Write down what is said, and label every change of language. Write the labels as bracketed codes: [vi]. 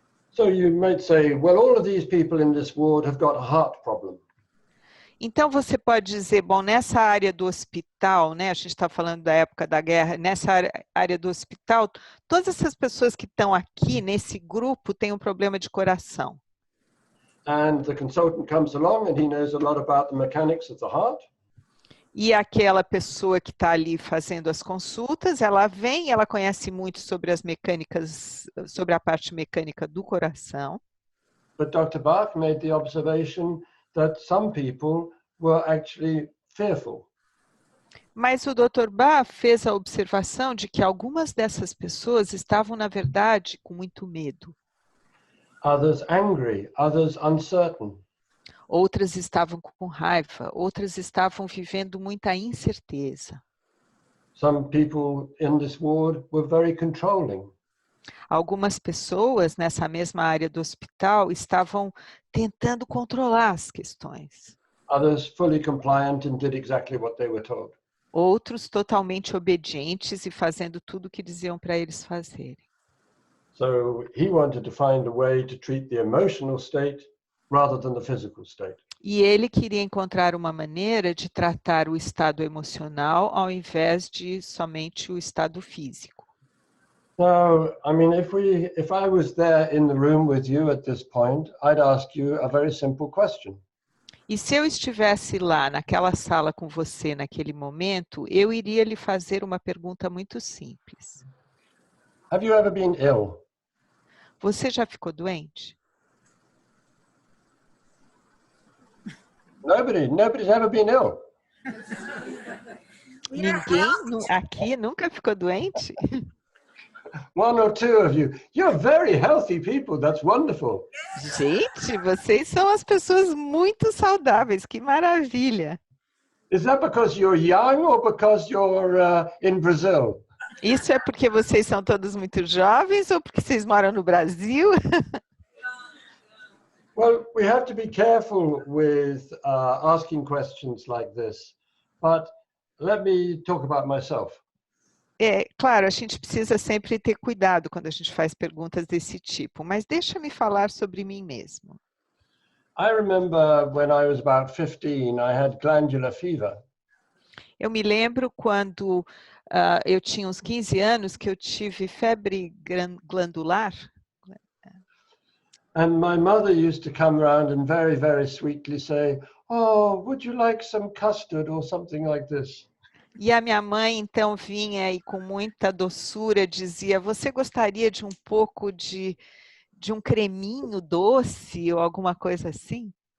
[en] So you might say, well, all of these people in this ward have got a heart problem. [pt] Então você pode dizer, bom, nessa área do hospital, né, a gente está falando da época da guerra, nessa área do hospital, todas essas pessoas que estão aqui nesse grupo têm um problema de coração. [en] And the consultant comes along and he knows a lot about the mechanics of the heart. [pt] E aquela pessoa que está ali fazendo as consultas, ela vem, ela conhece muito sobre as mecânicas, sobre a parte mecânica do coração. [en] But Dr. Bach made the observation that some people were actually fearful. [pt] Mas o Dr. Bach fez a observação de que algumas dessas pessoas estavam, na verdade, com muito medo. [en] Others angry, others uncertain. [pt] Outras estavam com raiva, outras estavam vivendo muita incerteza. [en] Some people in this ward were very controlling. [pt] Algumas pessoas nessa mesma área do hospital estavam tentando controlar as questões. [en] Others fully compliant and did exactly what they were told. [pt] Outros totalmente obedientes e fazendo tudo o que diziam para eles fazerem. [en] So he wanted to find a way to treat the emotional state rather than the physical state. [pt] E ele queria encontrar uma maneira de tratar o estado emocional ao invés de somente o estado físico. [en] Now, I mean, if I was there in the room with you at this point, I'd ask you a very simple question. [pt] E se eu estivesse lá naquela sala com você naquele momento, eu iria lhe fazer uma pergunta muito simples. [en] Have you ever been ill? [pt] Você já ficou doente? [en] Nobody's ever been ill. [pt] Ninguém aqui nunca ficou doente? [en] One or two of you. You're very healthy people. That's wonderful. [pt] Gente, vocês são as pessoas muito saudáveis. Que maravilha. [en] Is that because you're young or because you're in Brazil? [pt] Isso é porque vocês são todos muito jovens ou porque vocês moram no Brasil? [en] Well, we have to be careful with asking questions like this, but let me talk about myself. [pt] É, claro, a gente precisa sempre ter cuidado quando a gente faz perguntas desse tipo, mas deixa-me falar sobre mim mesmo. [en] I remember when I was about 15, I had glandular fever. [pt] Eu me lembro quando eu tinha uns 15 anos que eu tive febre glandular. [en] And my mother used to come around and very, very sweetly say, "Oh, would you like some custard or something like this?" [pt] E a minha mãe então vinha e com muita doçura dizia: "Você gostaria de um pouco de um creminho doce ou alguma coisa assim?"